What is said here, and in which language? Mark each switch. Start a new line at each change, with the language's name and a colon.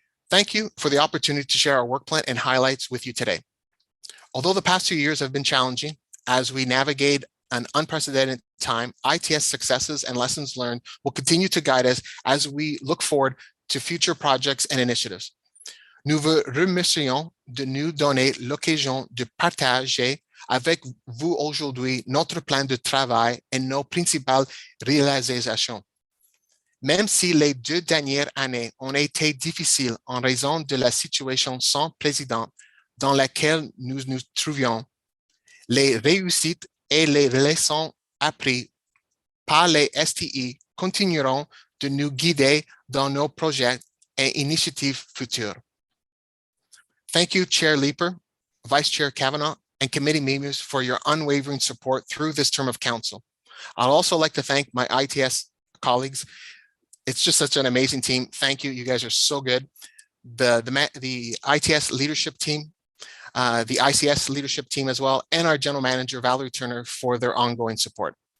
English: Thank you for the opportunity to share our work plan and highlights with you today. Although the past 2 years have been challenging as we navigate an unprecedented time, ITS successes and lessons learned will continue to guide us as we look forward to future projects and initiatives.
French: Nous vous remercions de nous donner l'occasion de partager avec vous aujourd'hui notre plan de travail et nos principales réalisations. Même si les 2 dernières années ont été difficiles en raison de la situation sans précédent dans laquelle nous nous trouvions, les réussites et les leçons apprises par les STI continueront de nous guider dans nos projets et initiatives futures.
English: Thank you, Chair Leeper, Vice Chair Kavanaugh, and committee members for your unwavering support through this term of council. I'd also like to thank my ITS colleagues. It's just such an amazing team. Thank you. You guys are so good. The ITS leadership team, the ICS leadership team as well, and our general manager, Valerie Turner, for their ongoing support.